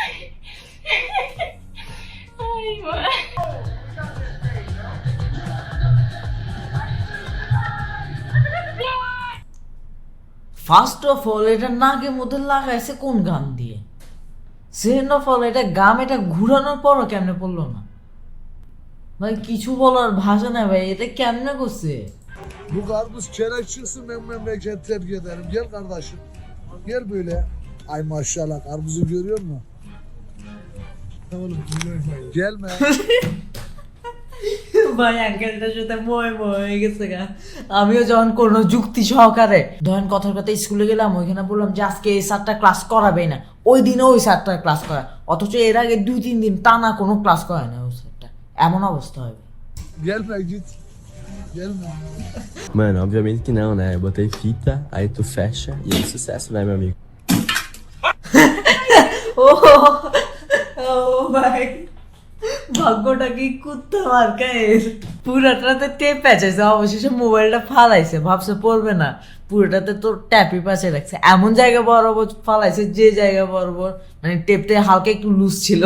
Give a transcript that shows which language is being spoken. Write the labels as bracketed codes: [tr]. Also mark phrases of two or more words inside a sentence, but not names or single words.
[en] first of all [bn] এটা নাকের মধ্যে লাগাইছে কোন গান দিয়ে? [en] second of all [bn] এটা গাম, এটা ঘুরানোর পরও কেমনে pullo না ভাই? কিছু বলার ভাষা না ভাই, এটা কেমনে করছে? [tr] Bu karpuz çerek çıksın ben memleket terk ederim. Gel kardeşim. Gel böyle. Ay maşallah karpuzu görüyor musun? Gelme. [bn] ভাই আঙ্কেলটার সাথে মই হয়ে গেছে গা। আমিও যখন কোনো যুক্তি সহকারে ধরেন কথার কথা স্কুলে গেলাম, ওইখানে বললাম যে আজকে এই স্যারটা ক্লাস করাবে না, ওই দিনে ওই স্যারটা ক্লাস করা, অথচ এর আগে 2-3 দিন টানা কোনো ক্লাস করে না ওই স্যারটা, এমন অবস্থা হবে। [tr] Gelme git. Gelme. [pt] Mano, obviamente que não, né? Eu botei fita, aí tu fecha e é sucesso, né, meu amigo? [bn] ও ও ভাই ভাগ্যটা কি কুত্তা মার্কায়ের। পুরাটাতে টেপ পেঁচাইছে, অবশেষে মোবাইলটা ফালাইছে, ভাবছে পড়বে না, পুরোটাতে তো ট্যাপই পাশে রাখছে। এমন জায়গা বরাবর ফালাইছে যে জায়গা বরাবর মানে টেপটা হালকা একটু লুজ ছিল।